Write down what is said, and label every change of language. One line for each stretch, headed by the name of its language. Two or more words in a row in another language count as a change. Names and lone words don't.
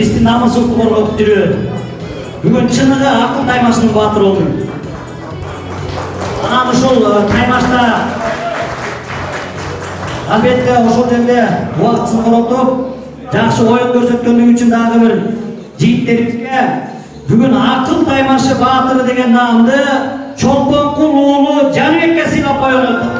Kazakh: намысыңды қорғап жүреді. Бүгін шыныға ақыл таймашының батыры болдың.
Kyrgyz: Анан ушул таймашта албетте ошол жерде убактысын коротуп, жакшы оюн көрсөткөндүгү үчүн дагы бир жигиттерибизге бүгүн акыл таймашы баатыры деген наамды Чолпонкул уулу Жаныбекке сыйлап коелу.